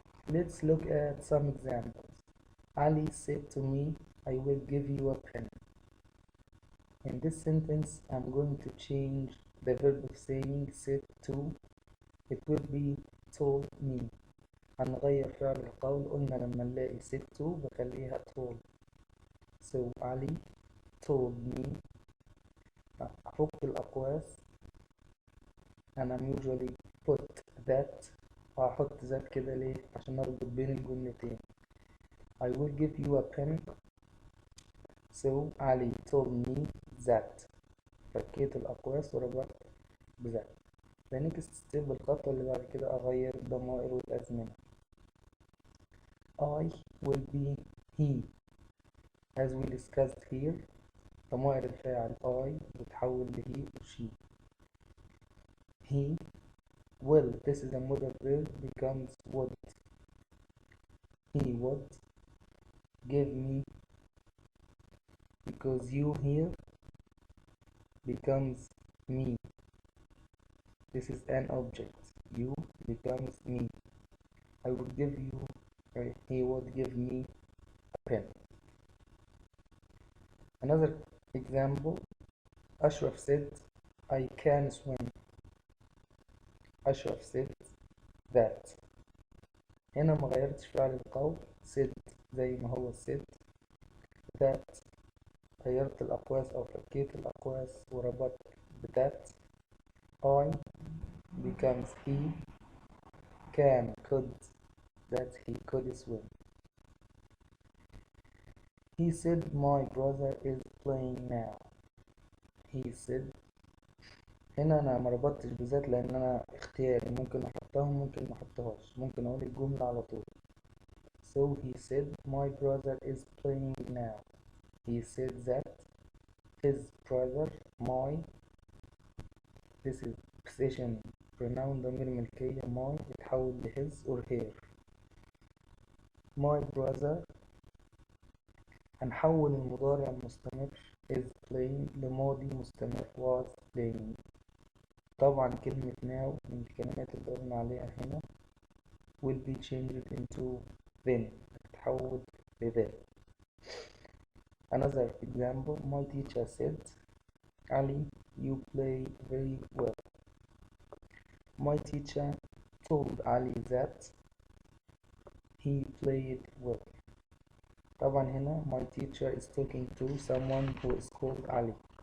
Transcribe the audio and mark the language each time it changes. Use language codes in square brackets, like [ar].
[en] Let's look at some examples. Ali said to me, I will give you a pen. In this sentence, I'm going to change the verb of saying said to. It will be told me. [ar] هنغير فعل القول. قلنا لما نلاقي said to بخليها told. [en] So Ali told me. [ar] أحط الأقواس [en] and I'm usually put that [ar] وهحط that كده ليه؟ عشان أربط بين الجملتين. [en] I will give you a pen. So Ali told me that. [ar] فكيت الأقواس وربطت بذات. [en] The next step [ar] الخطوة اللي بعد كده أغير الضمائر والأزمنة. [en] I will be he. As we discussed here [ar] ضمائر الفاعل [en] I بتحول ل he or she. He will, this is a modal verb, becomes would. He would give me, because you here becomes me. This is an object. You becomes me. I would give you, he would give me a pen. Another example, Ashraf said, I can swim. Ashraf said that. [ar] هنا ما غيرتش فعل القول said زي ما هو said. that غيرت الأقواس أو فكيت الأقواس وربطت بتات. [en] I becomes he. Can could that he could swim. He said my brother is playing now. He said. [ar] هنا أنا مربطتش بذات لأن أنا اختياري ممكن أحطها ممكن محطهاش ممكن أقول الجملة على طول. [en] So he said my brother is playing now. He said that his brother my, this is possession pronoun [ar] ضمير ملكية [en] my يتحول ل his or her. My brother [ar] هنحول المضارع المستمر [en] is playing [ar] لماضي مستمر [en] was playing. [ar] طبعا كلمة now من الكلمات اللي قلنا عليها هنا [en] will be changed into then [ar] تتحول ل that. [en] Another example, my teacher said, Ali, you play very well. My teacher told Ali that he played well. [ar] طبعا هنا [en] my teacher is talking to someone who is called Ali.